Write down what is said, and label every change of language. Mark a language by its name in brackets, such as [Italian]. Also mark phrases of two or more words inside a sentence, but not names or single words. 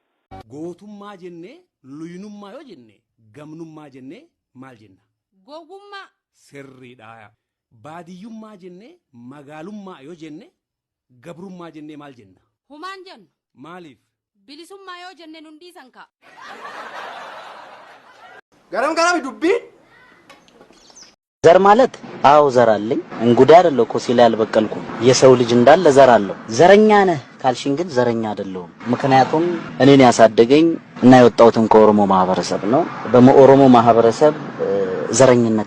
[Oromo] gootummaa jennee luyinummaa yoo jenne gamnummaa jennee maal jenna Gowwummaa. sirriidha baadiyyummaa jennee magaalummaa yoo jenne gabrummaa jennee maal jenna Humaan jennu. maaliif Bilisummaa yoo jenne nun dhiisan ka'a. Garam dubbiin. [Amharic] ዘር ማለት አው ዘር አለኝ እንጉዳይ አይደለም እኮ ሲላ ያልበቀልኩም የሰው ልጅ እንዳለ ዘር አለው ዘረኛ ነህ ካልሽኝ ግን ዘረኛ አይደለሁም ምክንያቱም እኔን ያሳደገኝ እና የወጣሁትን ከኦሮሞ ማህበረሰብ ነው በኦሮሞ ማህበረሰብ ዘረኝነት